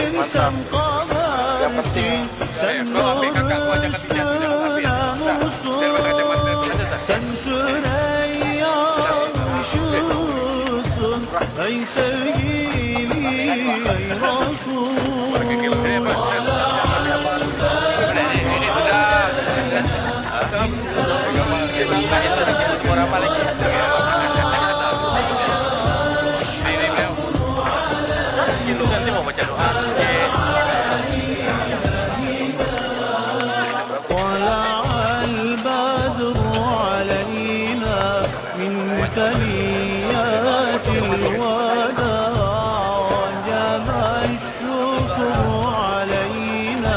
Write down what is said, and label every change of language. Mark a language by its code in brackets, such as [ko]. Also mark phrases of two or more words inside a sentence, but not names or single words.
[ms] Yang penting Kau ambil kakak gua jangan pinjam tu, jangan ambil. Daripada kacamata tu saja tak? [tr] Ey sevgili, ey Resul. [id] Ini sudah. Berapa lagi? Ini beliau. Segitu nanti mau baca doa. [ar] طلع البدر علينا من ثنيات الوداع وجب الشكر علينا